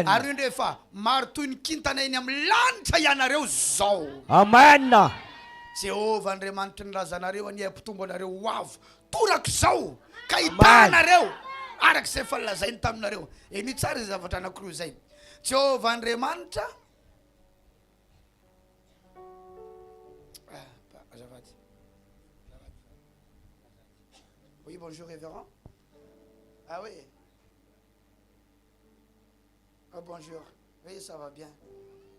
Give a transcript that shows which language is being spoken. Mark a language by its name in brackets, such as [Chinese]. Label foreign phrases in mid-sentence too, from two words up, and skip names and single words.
[Malagasy] Ary indray fa maro toy ny kintana eny amin'ny lanitra ianareo zao. Amen. Jehovah Andriamanitra ny razanareo any ampitombo anareo ho avo toraka zao ka hitanareo arak'izay efa lazainy taminareo. Eny tsara izay zavatra anankiroa zay. Jehovah Andriamanitra [French] Oui, bonjour révérend. Ah oui. Oh, bonjour. Oui, ça va bien.